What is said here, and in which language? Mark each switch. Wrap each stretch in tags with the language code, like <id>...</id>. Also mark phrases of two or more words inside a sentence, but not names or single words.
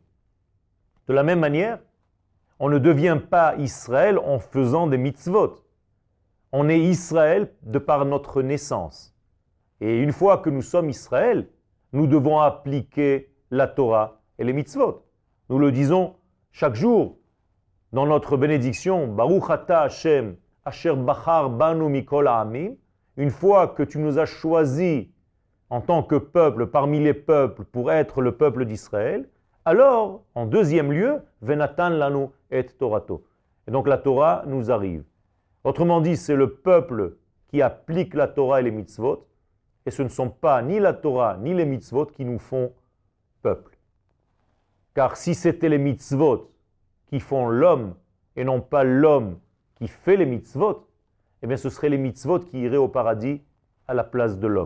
<fr>De la même manière, on ne devient pas Israël en faisant des mitzvot. On est Israël de par notre naissance. Et une fois que nous sommes Israël, nous devons appliquer la Torah et les mitzvot. Nous le disons chaque jour dans notre bénédiction,</fr> <he>ברוך אתה השם אשר בחר בנו מכל העמים,</he> <fr>une fois que tu nous as choisis en tant que peuple parmi les peuples pour être le peuple d'Israël, alors, en deuxième lieu,</fr> <he>ונתן לנו את תורתו.</he> <fr>Et donc la Torah nous arrive. Autrement dit, c'est le peuple qui applique la Torah et les mitzvot, et ce ne sont pas ni la Torah ni les mitzvot qui nous font peuple. Car si c'était les mitzvot qui font l'homme et non pas l'homme qui fait les mitzvot, eh bien ce seraient les mitzvot qui iraient au paradis à la place de l'homme.</fr>